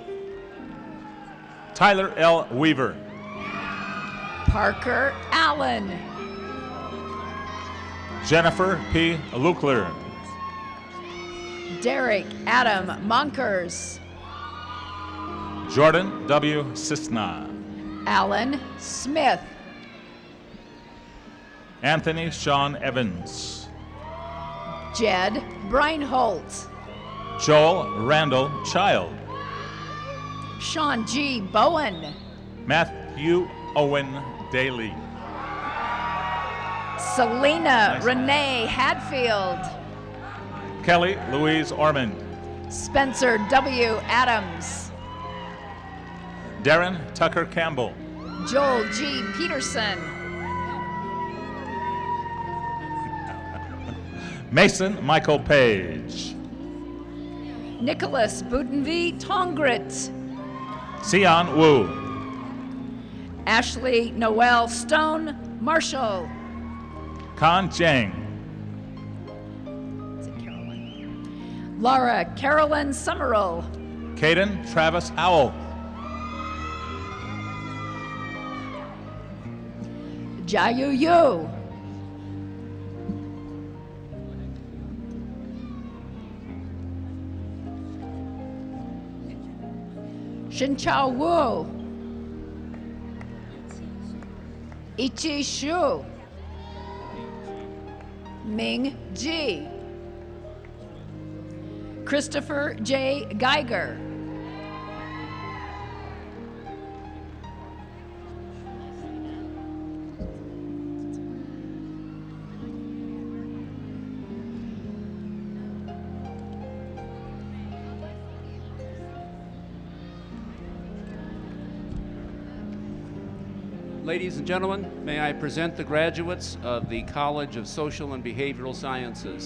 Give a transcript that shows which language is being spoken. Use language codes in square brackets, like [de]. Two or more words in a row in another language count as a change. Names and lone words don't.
[en] Tyler L. Weaver. Parker Allen. Jennifer P. Lukler. Derek Adam Monkers. Jordan W. Cisna. Alan Smith. Anthony Sean Evans. Jed Breinholt. Joel Randall Child. Sean G. Bowen. Matthew Owen Daly. Selena Renee Hadfield. Kelly Louise Ormond. Spencer W. Adams. Darren Tucker Campbell. Joel G. Peterson. Mason Michael Page. Nicholas Budenvi Tongrit. Sion Wu. Ashley Noel Stone Marshall. Kan Jang. Laura Carolyn Summerall. Caden Travis Howell. Jayu Yu. Shinchao Wu. Ichi Shu. Ming Ji. Christopher J. Geiger. Ladies and gentlemen, may I present the graduates of the College of Social and Behavioral Sciences.